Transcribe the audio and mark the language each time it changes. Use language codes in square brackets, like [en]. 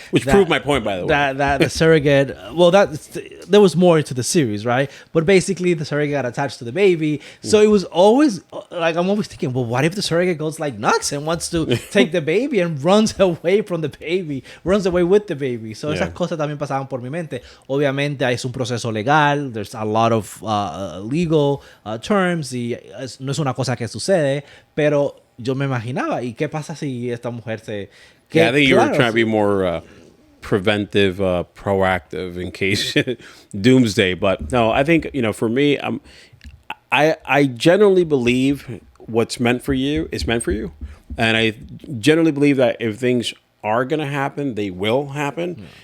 [en] Which proved my point, by the way. That The Surrogate, well, there was more to the series, right? But basically, the surrogate got attached to the baby. So it was always, like, I'm always thinking, well, what if the surrogate goes like nuts and wants to take the baby and runs away from the baby, runs away with the baby? [es] So esas cosas también pasaban por mi mente. Obviamente es un proceso legal, [en] there's a lot of legal terms, [es] y no es una cosa que sucede, pero yo me imaginaba, ¿y qué pasa si esta mujer se... [en] I think you were trying to be more preventive, proactive in case doomsday. But no, I think, for me, I generally believe what's meant for you is meant for you. And I generally believe that if things are going to happen, they will happen.